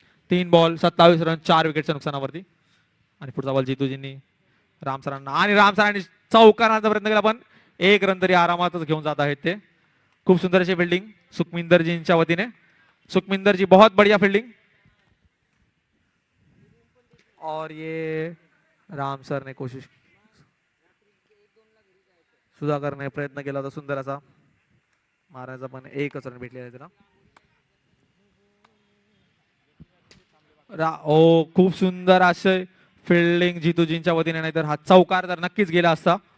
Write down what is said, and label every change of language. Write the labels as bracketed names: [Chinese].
[Marathi] 3 ball 27 run 4 विकेटच्या नुकसानावरती। आणि पुढचा ball जितूजींनी Ram सरांना, आणि राम सरांनी चौकारण्याचा प्रयत्न केला पण 1 रन तरी आरामातच घेऊन जात आहेत ते। खूप सुंदर अशी फिल्डिंग सुखमिंदरजींच्या वतीने। [Hindi] सुखमिंदर जी बहुत बढ़िया फील्डिंग। और ये [Marathi] राम सरने कोशिश, सुधाकरने प्रयत्न केला होता सुंदर असा मारायचा, पण एकच रन भेटलेला आहे त्याला. ओ खूप सुंदर असे फिल्डिंग जितूजींच्या वतीने, नाहीतर हा चौकार तर नक्कीच गेला असता.